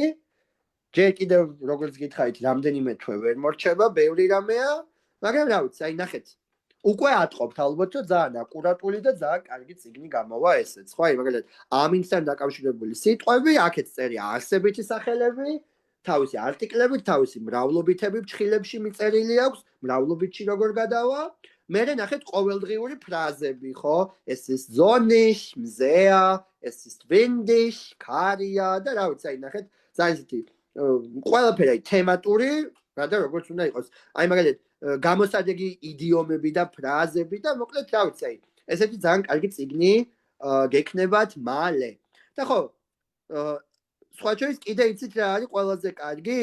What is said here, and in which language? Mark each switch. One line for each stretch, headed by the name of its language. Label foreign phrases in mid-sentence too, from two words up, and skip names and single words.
Georgian: ჯერ კიდევ როგორც გითხარით, რამდენიმე თვე ვერ მორჩება, ბევრი რამეა, მაგრამ რა ვიცი, აი ნახეთ, უკვე ატყობთ ალბათ, რომ ძალიან აკურატული და ძალიან კარგი წიგნი გამოვა ესეც, ხო? აი მაგალითად, ამინსთან დაკავშირებული სიტყვები, აქეთ წერია არსებითი სახელები, თავისი არტიკლებით, თავისი მრავლობითები ფრჩხილებში მიწერილი აქვს, მრავლობითში როგორ გადავა. მერე ნახეთ ყოველდღიური ფრაზები, ხო?
German: Es ist sonnig, sehr, es ist windig,
Georgian: ქარია და რა ვიცი, აი ნახეთ, ძალიან ისეთი ყველაფერი აი თემატური, რა და როგორც უნდა იყოს. აი მაგალითად, გამოსადეგი იდიომები და ფრაზები და მოკლედ რა ვიცი, აი ესეთი ძალიან კარგი წიგნი გექნებათ მალე. და ხო, სხვა შორის კიდე იცით რა არის ყველაზე კარგი?